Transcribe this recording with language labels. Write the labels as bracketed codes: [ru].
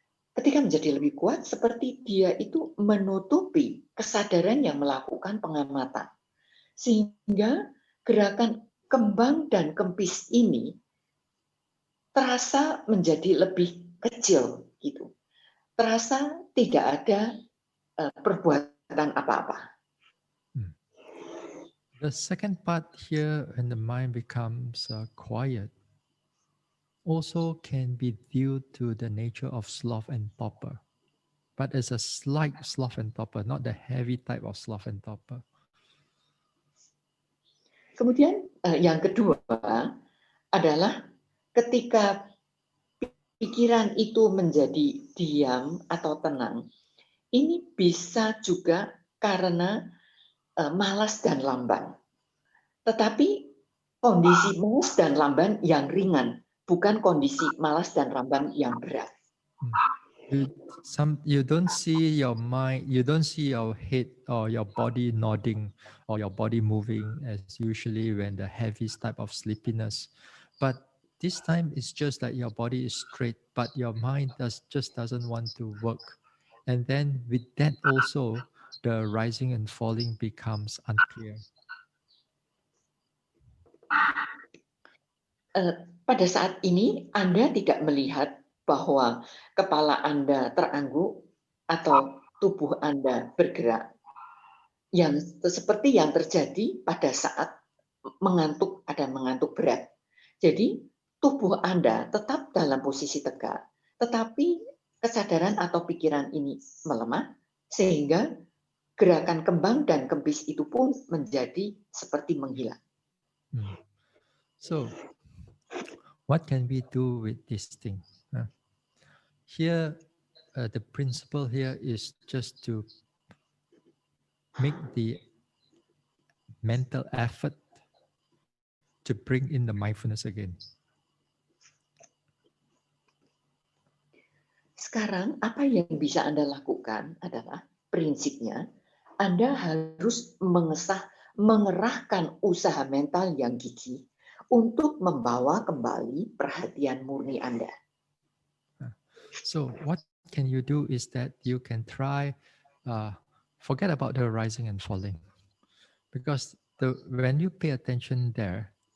[id] Ketika menjadi lebih kuat, seperti dia itu menutupi kesadaran yang melakukan pengamatan. Sehingga gerakan kembang dan kempis ini terasa menjadi lebih kecil, gitu. Terasa tidak ada perbuatan apa-apa. [en] The second part here, when the mind becomes quiet, also can be due to the nature of sloth and torpor. But it's a slight sloth and torpor, not the heavy type of sloth and torpor. [id] Kemudian yang kedua adalah ketika pikiran itu menjadi diam atau tenang, ini bisa juga karena malas dan lamban. Tetapi kondisi malas dan lamban yang ringan, bukan kondisi malas dan lamban yang berat. [en] You don't see your mind, you don't see your head or your body nodding or your body moving as usually when the heaviest type of sleepiness. But this time it's just like your body is straight, but your mind just doesn't want to work. And then with that also, the rising and falling becomes unclear. [id] Pada saat ini Anda tidak melihat bahwa kepala Anda terangguk atau tubuh Anda bergerak, yang seperti yang terjadi pada saat ada mengantuk berat. Jadi tubuh Anda tetap dalam posisi tegak, tetapi kesadaran atau pikiran ini melemah, sehingga gerakan kembang dan kempis itu pun menjadi seperti menghilang. [en] So, what can we do with this thing? Here, the principle here is just to make the mental effort to bring in the mindfulness again. [id] Sekarang apa yang bisa Anda lakukan adalah prinsipnya Anda harus mengerahkan usaha mental yang gigih untuk membawa kembali perhatian murni Anda. [en] So what can you do is that you can try forget about the rising and falling, because when you pay attention there,